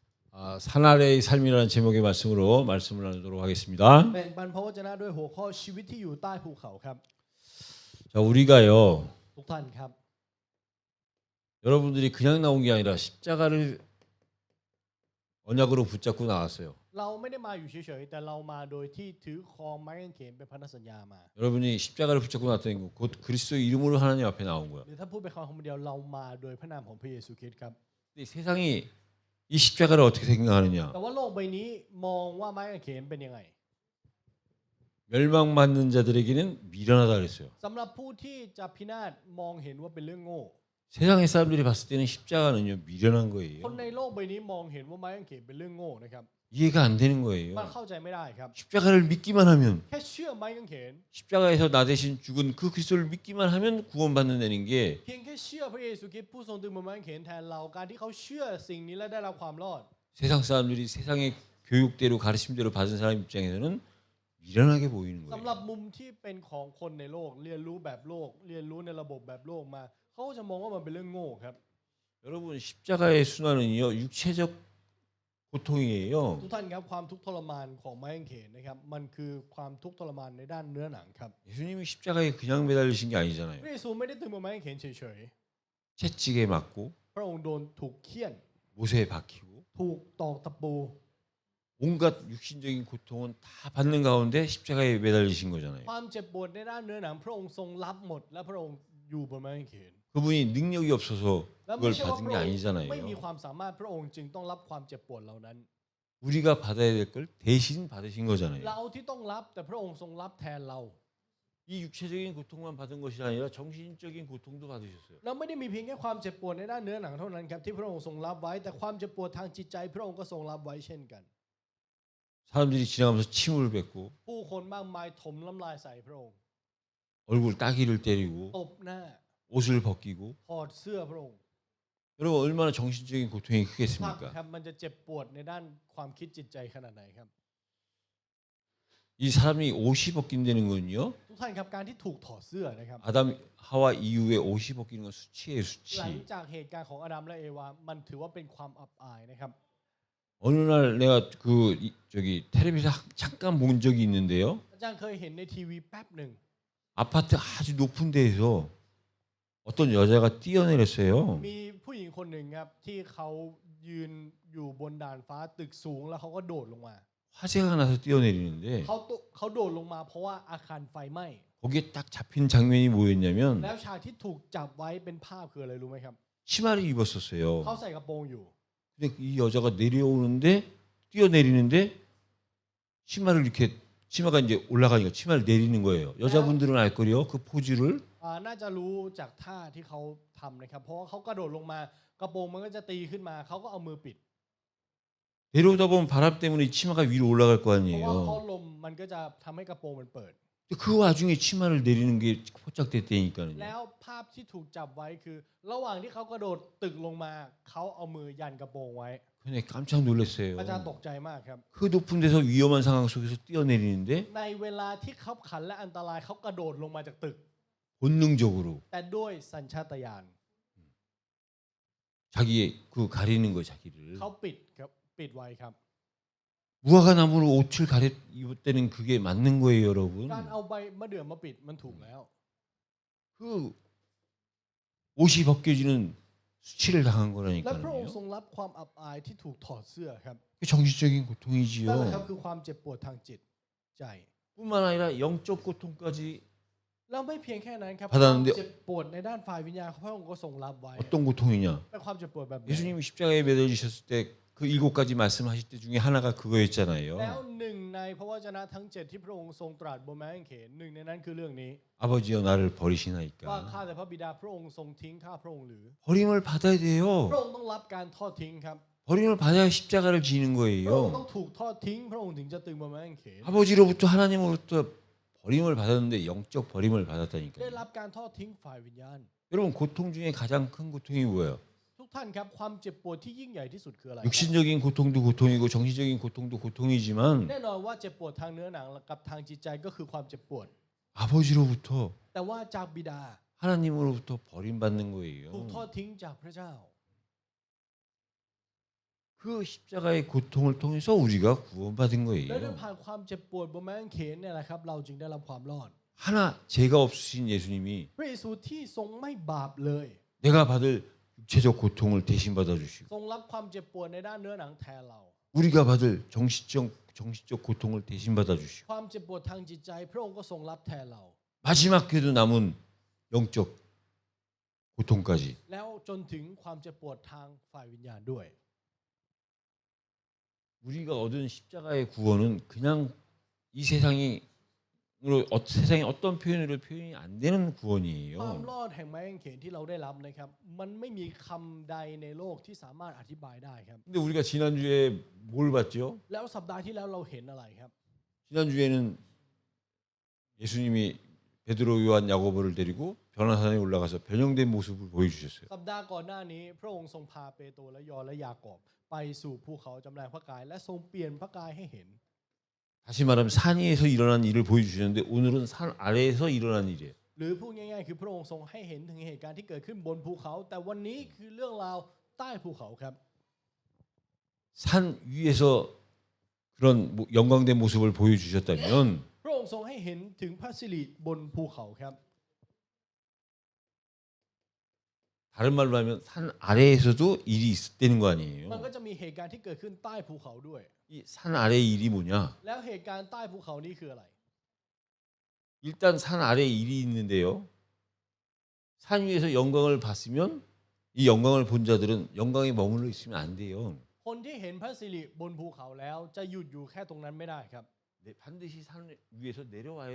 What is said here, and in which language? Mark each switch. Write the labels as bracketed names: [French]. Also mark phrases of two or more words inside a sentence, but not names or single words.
[Korean] 산 아래의 삶이라는 제목의 말씀으로 말씀을 나누도록 하겠습니다. [Thai] แบ่งปันพระวจนะด้วยหัวข้อชีวิตที่อยู่ใต้ภูเขาครับ [Korean] 자, 우리가요, [Thai] ทุกท่านครับ [Korean] 여러분들이 그냥 나온 게 아니라 십자가를 언약으로 붙잡고 나왔어요. [Thai] เราไม่ได้มาอยู่เฉยๆแต่เรามาโดยที่ถือครองไม้กางเขนเป็นพันธสัญญามา [Korean] 여러분이 십자가를 붙잡고 나왔다는 건 곧 그리스도 이름으로 하나님 앞에 나온 거야. [Thai] หรือถ้าพูดเป็นคำเดียวเรามาโดยพระนามของพระเยซูคริสต์ครับ [Korean] 근데 세상이 이 십자가를 어떻게 생각하느냐? [Thai] แต่ว่าโลกใบนี้มองว่าไม้กางเขนเป็นยังไง [Korean] 멸망받는 자들에게는 미련하다 그랬어요. [Thai] สำหรับผู้ที่จะพินาศมองเห็นว่าเป็นเรื่องโง่ [Korean] 세상의 사람들이 봤을 때는 십자가는요 미련한 [Thai] คน [Korean] 거예요. [Thai] ในโลกใบนี้มองเห็นว่าไม้กางเขนเป็นเรื่องโง่นะครับ [Korean] 이해가 안 되는 [Thai] มัน [Korean] 거예요. [Thai] เข้าใจไม่ได้ครับ [Korean] 십자가를 믿기만 하면 [Thai] แค่เชื่อไม้กางเขน [Korean] 십자가에서 나 대신 죽은 그 그리스도를 믿기만 하면 구원받는다는 게 [Thai] เพียงแค่เชื่อพระเยซูคริสต์ผู้ทรงตึงบนไม้กางเขนแทนเราการที่เขาเชื่อสิ่งนี้และได้รับความรอด [Korean] 세상 사람들이 세상의 교육대로 가르침대로 받은 사람 입장에서는 미련하게 보이는 [Thai] สำหรับ [Korean] 거예요. [Thai] มุมที่เป็นของคนในโลกเรียนรู้แบบโลกเรียนรู้ในระบบแบบโลกมาเขาก็จะมองว่ามันเป็นเรื่องโง่ครับ [Korean] 여러분 십자가의 순환은요 육체적 고통이에요. [Thai] ทุกท่านครับความทุกข์ทรมานของไม้กางเขนนะครับมันคือความทุกข์ทรมานในด้านเนื้อหนังครับ [Korean] 예수님이 십자가에 그냥 매달리신 게 [Thai] พ [Korean] 아니잖아요. [Thai] ระเยซูไม่ได้ตึงบนไม้กางเขนเฉย [Korean] 채찍에 맞고 [Thai] ๆพระองค์โดนถูกเฆี่ยน [Korean] 못에 박히고 [Thai] ถูกตอกตะปู [Korean] 온갖 육신적인 고통은 다 받는 가운데 십자가에 매달리신 거잖아요. [Thai] ความเจ็บปวดในด้านเนื้อหนังพระองค์ทรงรับหมดและพระองค์อยู่บนไม้กางเขน [Korean] 그분이 능력이 없어서 [Thai] และ [Korean] 그걸 [Thai] ไม่ใช่ว่า [Korean] 받은 [Thai] พ [Korean] 게 [Thai] ระองค์ [Korean] 아니잖아요. [Thai] ไม่มีความสามารถพระองค์จึงต้องรับความเจ็บปวดเหล่านั้น [Korean] 우리가 받아야 될 걸 대신 받으신 거잖아요. [Thai] เราที่ต้องรับแต่พระองค์ทรงรับแทนเรา [Korean] 이 육체적인 고통만 받은 것이 아니라 정신적인 고통도 받으셨어요. [Thai] เราไม่ได้มีเพียงแค่ความเจ็บปวดในด้านเนื้อหนังเท่านั้นครับที่พระองค์ทรงรับไว้แต่ความเจ็บปวดทางจิตใจพระองค์ก็ทรงรับไว้เช่นกัน [Korean] 사람들이 지나가면서 침을 뱉고 [Thai] ผู้คนมากมายถมน้ำลายใส่พระองค์ [Korean] 얼굴 따귀를 때리고 [Thai] ตบหน้า [Korean] 옷을 벗기고 [Thai] ถอดเสื้อพระองค์ [Korean] 여러분 얼마나 정신적인 고통이 [Thai] ภาพ [Korean] 크겠습니까? [Thai] ครับมันจะเจ็บปวดในด้านความคิดจิตใจขนาดไหนครับ [Korean] 이 사람이 옷이 벗긴다는 건요. [Thai] ทุกท่านครับการที่ถูกถอดเสื้อนะครับ [Korean] 아담 하와 이후에 옷이 벗기는 건 수치예요, [Thai] หลัง [Korean] 수치. [Thai] จากเหตุการณ์ของอาดัมและเอวามันถือว่าเป็นความอับอายนะครับ [Korean] 어느 날 내가 저기 텔레비전 잠깐 본 적이 있는데요. [Thai] อาจารย์เคยเห็นในทีวีแป๊บหนึ่ง [Korean] 아파트 아주 높은 데에서 어떤 여자가 뛰어내렸어요. [Thai] มีผู้หญิงคนหนึ่งครับที่เขายืนอยู่บนด่านฟ้าตึกสูงแล้วเขาก็โดดลงมา [Korean] 화재가 나서 뛰어내리는데 [Thai] เขาโดดลงมาเพราะว่าอาคารไฟไหม้ [Korean] 거기에 딱 잡힌 장면이 [Thai] แล้ว [Korean] 뭐였냐면 [Thai] ฉากที่ถูกจับไว้เป็นภาพคืออะไรรู้ไหมครับ [Korean] 치마를 입었었어요. [Thai] เขาใส่กระโปรงอยู่ [Korean] 근데 이 여자가 내려오는데 뛰어내리는데 치마를 이렇게 치마가 이제 올라가니까 치마를 내리는 거예요. 여자분들은 알 거요. 그 포즈를 [Thai] น่าจะรู้จากท่าที่เขาทำนะครับเพราะว่าเขากระโดดลงมากระโปรงมันก็จะตีขึ้นมาเขาก็เอามือปิด [Korean] 내려오다 보면 바람 때문에 이 치마가 위로 올라갈 거 [Thai] เพราะว่าเขา [Korean] 아니에요. [Thai] ลมมันก็จะทำให้กระโปรงมันเปิด [Korean] 근데 그 와중에 치마를 내리는 게 포착됐다니까요. [Thai] แล้วภาพที่ถูกจับไว้คือ ระหว่างที่เขากระโดดตึกลงมาเขาเอามือยันกระโปรงไว้ [Korean] 근데 깜짝 놀랐어요. [Thai] อาจารย์ตกใจมากครับ [Korean] 그 높은 데서 위험한 상황 속에서 뛰어내리는데 [Thai] ในเวลาที่ขับขันและอันตรายเขากระโดดลงมาจากตึก [Korean] 본능적으로 [Thai] แต่ด้วยสัญชาตญาณ [Korean] 자기의 그 가리는 거 자기를 [Thai] เขาปิดครับปิดไว้ครับ [Korean] 무화과 나무로 옷을 가려 입었다는 그게 맞는 거예요, 여러분. [Thai] การเอาใบมะเดื่อมาปิดมันถูกแล้ว [Korean] 그 옷이 벗겨지는 수치를 당한 [Thai] และพระองค์ [Korean] 거라니까요. [Thai] ทรงรับความอับอายที่ถูกถอดเสื้อครับ [Korean] 그게 정신적인 [Thai] นั่นแหละครับ [Korean] 고통이지요. [Thai] คือความเจ็บปวดทางจิตใจ [Korean] 뿐만 아니라 영적 고통까지 [Thai] แล้วไม่เพียงแค่นั้นครับ พระ ค ดาน วาม เดียว เจ็บปวดในด้านฝ่ายวิญญาณพระองค์ก็ทรงรับไว้ [Korean] 어떤 고통이냐? [Thai] เป็นความเจ็บปวดแบบไหน [Korean] 예수님이 십자가에 매달리셨을 때 그 7가지 말씀하실 때 중에 하나가 [Thai] แล้ว [Korean] 그거였잖아요. [Thai] หนึ่งในพระวจนะทั้ง7ที่พระองค์ทรงตรัสบนไม้กางเขนหนึ่งในนั้นคือเรื่องนี้ [Korean] 아버지여 나를 [Thai] ว่า [Korean] 버리시나이까. [Thai] ข้าแต่พระบิดาพระองค์ทรงทิ้งข้าพระองค์หรือ [Korean] 버림을 받아야 [Thai] พระ [Korean] 돼요. [Thai] องค์ต้องรับการทอดทิ้งครับ [Korean] 버림을 받아야 십자가를 지는 [Thai] พระองค์ต้อ [Korean] 거예요. [Thai] งถูกทอดทิ้งพระองค์ถึงจะตึงบนไม้กางเขน [Korean] 아버지로부터 하나님으로부터 버림을 받았는데 영적 버림을 [Thai] ได้ [Korean] 받았다니까요. [Thai] รับการทอดทิ้งฝ่ายวิญญาณ [Korean] 여러분 고통 중에 가장 큰 고통이 뭐예요? [Thai] ทุกท่านครับความเจ็บปวดที่ยิ่งใหญ่ที่สุดคืออะไรครับ [Korean] 육신적인 고통도 고통이고 정신적인 고통도 고통이지만 [Thai] แน่นอนว่าเจ็บปวดทางเนื้อหนังกับทางจิตใจก็คือความเจ็บปวด [Korean] 아버지로부터 [Thai] แต่ว่าจากบิดา [Korean] 하나님으로부터 버림받는 [Thai] ถูกทอ [Korean] 거예요. [Thai] ดทิ้งจากพระเจ้า [Korean] 그 십자가의 고통을 통해서 우리가 구원받은 [Thai] และด้วย [Korean] 거예요. [Thai] ผ่านความเจ็บปวดบนไม้กางเขนเนี่ยแหละครับเราจึงได้รับความรอด [Korean] 하나 죄가 없으신 예수님이 [Thai] พระเยซูที่ทรงไม่บาปเลย [Korean] 내가 받을 육체적 고통을 대신 받아주시고 [Thai] ทรงรับความเจ็บปวดในด้านเนื้อหนังแทนเรา [Korean] 우리가 받을 정신적 고통을 대신 받아주시고 [Thai] ความเจ็บปวดทางจิตใจพระองค์ก็ทรงรับแทนเรา [Korean] 마지막 그래도 남은 영적 고통까지 [Thai] แล้วจนถึงความเจ็บปวดทางฝ่ายวิญญาณด้วย [Korean] 우리가 얻은 십자가의 구원은 그냥 이 세상의 어떤 표현으로 표현이 안 되는 [Thai] ความ [Korean] 구원이에요. [Thai] รอดแห่งไม้กางเขนที่เราได้รับนะครับมันไม่มีคำใดในโลกที่สามารถอธิบายได้ครับ [Korean] 근데 우리가 지난주에 뭘 봤죠? [Thai] แล้วสัปดาห์ที่แล้วเราเห็นอะไรครับ [Korean] 지난주에는 예수님이 베드로, 요한, 야고보를 데리고 변화산에 올라가서 변형된 모습을 보여주셨어요. [Thai] สัปดาห์ก่อนหน้านี้พระองค์ทรงพาเปโตรและยอห์นและยากอบไปสู่ภูเขาจำแรงพระกายและทรงเปลี่ยนพระกายให้เห็น [Korean] 다시 말하면 산 위에서 일어난 일을 보여주셨는데 오늘은 산 아래에서 일어난 일이에요. [Thai] หรือพูดง่ายๆคือพระองค์ทรงให้เห็นถึงเหตุการณ์ที่เกิดขึ้นบนภูเขา แต่วันนี้คือเรื่องราวใต้ภูเขาครับ [Korean] 산 위에서 그런 영광된 모습을 보여주셨다면 [Thai] พระองค์ทรงให้เห็นถึงพระสิริบนภูเขาครับ [Korean] 다른 말로 하면 산 아래에서도 일이 있었다는 거 [Thai] มัน [Korean] 아니에요. [Thai] ก็จะมีเหตุการณ์ที่เกิดขึ้นใต้ภูเขาด้วย [Korean] 이 산 아래의 일이 뭐냐? [Thai] แล้วเหตุการณ์ใต้ภูเขานี้คืออะไร [Korean] 일단 산 아래에 일이 있는데요. 산 위에서 영광을 봤으면 이 영광을 본 자들은 영광에 머물러 있으면 안 돼요. [Thai] คนที่เห็นพระสิริบนภูเขาแล้วจะหยุดอยู่แค่ตรงนั้นไม่ได้ครับ [Korean] 반드시 산 위에서 내려와야